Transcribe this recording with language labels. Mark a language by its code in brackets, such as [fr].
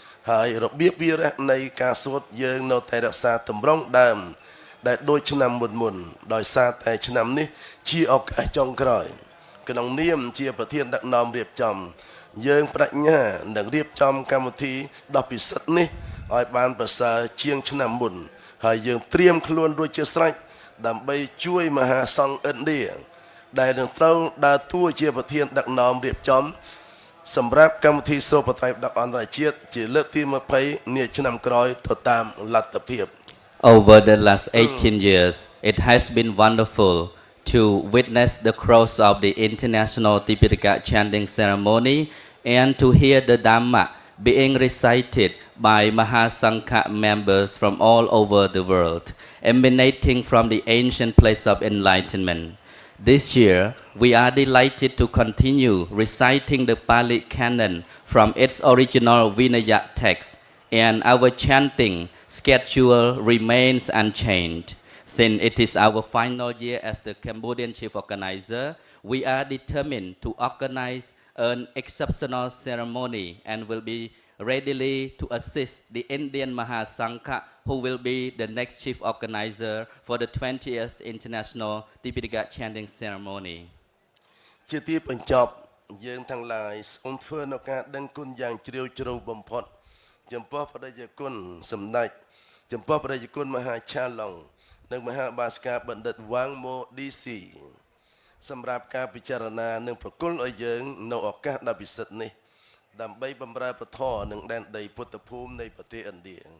[km] ហើយរបៀបវារៈនៃការសូត្រយើងនៅតែរក្សាទម្រង់ដើមដែលដូចឆ្នាំមុនដោយសារតែឆ្នាំនេះជាឱកាសចុងក្រោយក្នុងនាមជាប្រធានដឹកនាំរៀបចំយើងបញ្ញានឹងរៀបចំកម្មវិធីដ៏ពិសិដ្ឋនេះឲ្យបានប្រសើរជាងឆ្នាំមុនហើយយើងត្រៀមខ្លួនរួចជាស្រេចដើម្បីជួយមហាសង្ឃឥណ្ឌា ដែលនឹងត្រូវដើរតួជាប្រធានដឹកនាំរៀបចំសម្រាប់កម្មវិធីសូត្របត្រៃបិដកអន្តរជាតិជាលើកទី20នាឆ្នាំក្រោយទៅតាមលទ្ធភាព [en] Over the last 18 years, it has been wonderful to witness the close of the International Tipitaka Chanting Ceremony and to hear the Dharma being recited by Mahasankha members from all over the world, emanating from the ancient place of enlightenment. This year, we are delighted to continue reciting the Pali Canon from its original Vinaya text, and our chanting schedule remains unchanged. Since it is our final year as the Cambodian chief organizer, we are determined to organize an exceptional ceremony and will be readily to assist the Indian Mahasankha, who will be the next chief organizer for the 20th International Tipitaka Chanting Ceremony. [km] ជាទីបញ្ចប់យើងទាំងឡាយសូមធ្វើនៅការដឹងគុណយ៉ាងជ្រាលជ្រៅបំផុតចំពោះបដិយគុណសម្ដេចចំពោះបដិយគុណមហាឆាឡុងនិងមហាបាសកាបណ្ឌិតវ៉ាងម៉ូឌីស៊ីសម្រាប់ការពិចារណានិងប្រគល់ឲ្យយើងនៅឱកាសដ៏ពិសិដ្ឋនេះដើម្បីបម្រើពធនិងដែនដីពុទ្ធភូមិនៃប្រទេសឥណ្ឌា